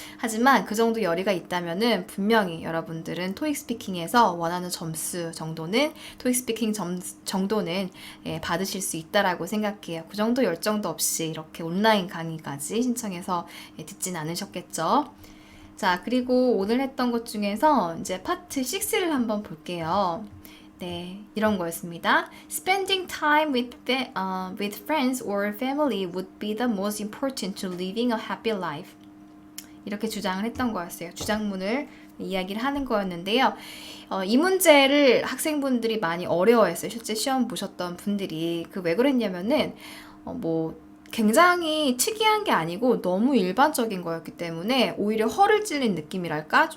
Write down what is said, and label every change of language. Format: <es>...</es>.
<ko>하지만 그 정도 열의가 있다면은 분명히 여러분들은 토익 스피킹에서 원하는 점수 정도는, 토익 스피킹 정도는 받으실 수 있다라고 생각해요. 그 정도 열정도 없이 이렇게 온라인 강의까지 신청해서 듣진 않으셨겠죠. 자, 그리고 오늘 했던 것 중에서 이제 파트 6를 한번 볼게요. 네, 이런 거였습니다.</ko> <en>Spending time with friends or family would be the most important to living a happy life.</en> <ko>이렇게 주장을 했던 거였어요. 주장문을 이야기를 하는 거였는데요. 이 문제를 학생분들이 많이 어려워했어요. 실제 시험 보셨던 분들이. 그 왜 그랬냐면은 굉장히 특이한 게 아니고 너무 일반적인 거였기 때문에 오히려 허를 찔린 느낌이랄까?</ko>